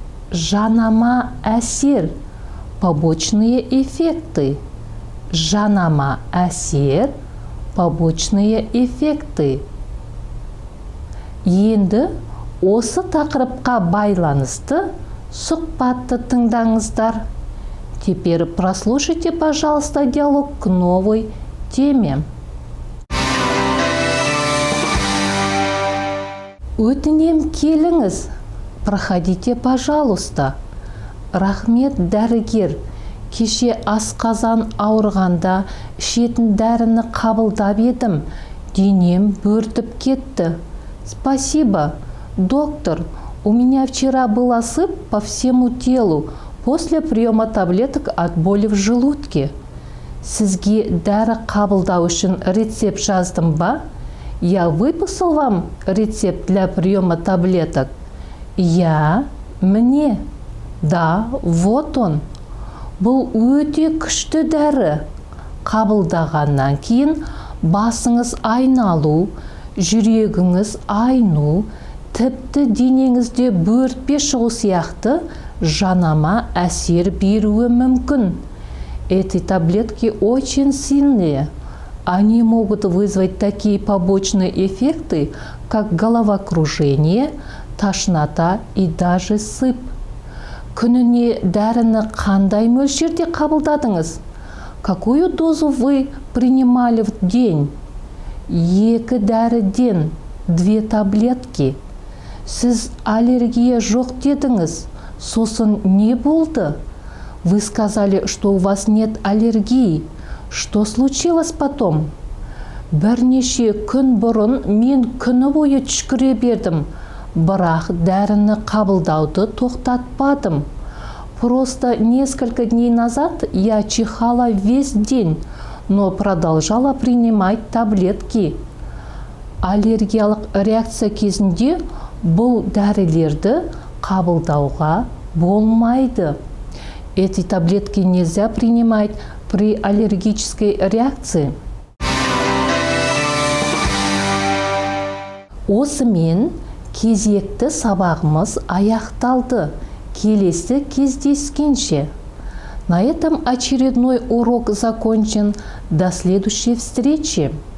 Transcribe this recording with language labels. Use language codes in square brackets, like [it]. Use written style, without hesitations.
[kk] Жанама, әсер. [ru] Побочные эффекты. [kk] Жанама, әсер. [ru] Побочные эффекты. [kk] Енді осы тақырыпқа байланысты сұхбатты тыңдаңыздар. [ru] Теперь прослушайте, пожалуйста, диалог к новой теме. [kk] Өтінем, келіңіз. [ru] Проходите, пожалуйста. [kk] Рахмет, дәрігер. Кеше асқазан ауырғанда ішетін дәріні қабылдап едім. Денем бөртіп кетті. [ru] Спасибо, доктор. У меня вчера был осып по всему телу после приема таблеток от боли в желудке. [kk] Сізге дәрі қабылдау үшін рецепт жаздым ба? [ru] Я выписал вам рецепт для приема таблеток. Я, мне. Да, вот он. [kk] Бұл өте күшті дәрі. Қабылдағаннан кейін басыңыз айналу, жүрегіңіз айну, тіпті денеңізде бөртпе шығу сияқты жанама әсер беруі мүмкін. [ru] Эти таблетки очень сильные. Они могут вызвать такие побочные эффекты, как головокружение, тошнота и даже сып. [kk] Күніне дәріні қандай мөлшерде қабылдадыңыз? [ru] Какую дозу вы принимали в день? [kk] 2 дәріден 2 таблетки. Сіз аллергия жоқ дедіңіз. Сосын не болды? [ru] Вы сказали, что у вас нет аллергии. Что случилось потом? [kk] Бірнеше күн бұрын мен күні бойы түшкіре бердім. Бірақ дәріні қабылдауды тоқтатпадым. [ru] Просто несколько дней назад я чихала весь день, но продолжала принимать таблетки. [kk] Аллергиялық реакция кезінде бұл дәрілерді қабылдауға болмайды. [ru] Эти таблетки нельзя принимать при аллергической реакции. [kk] Осымен кезекті сабағымыз аяқталды. Келесі кездескенше. [ru] На этом очередной урок закончен. До следующей встречи.